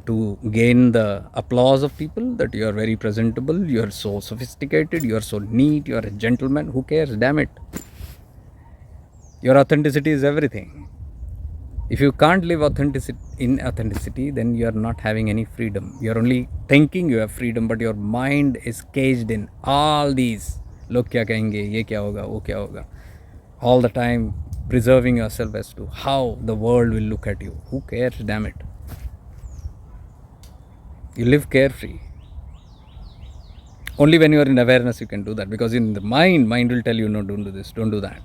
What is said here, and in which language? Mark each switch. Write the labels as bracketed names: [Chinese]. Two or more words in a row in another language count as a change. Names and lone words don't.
[English] To gain the applause of people that you are very presentable, you are so sophisticated, you are so neat, you are a gentleman. Who cares? Damn it. Your authenticity is everything. If you can't live in authenticity, then you are not having any freedom. You are only thinking you have freedom, but your mind is caged in all these. [Hindi] Log kya kahenge, ye kya hoga, wo kya hoga. [English] All the time preserving yourself as to how the world will look at you. Who cares? Damn it. You live carefree. Only when you are in awareness you can do that. Because in the mind will tell you, no, don't do this, don't do that.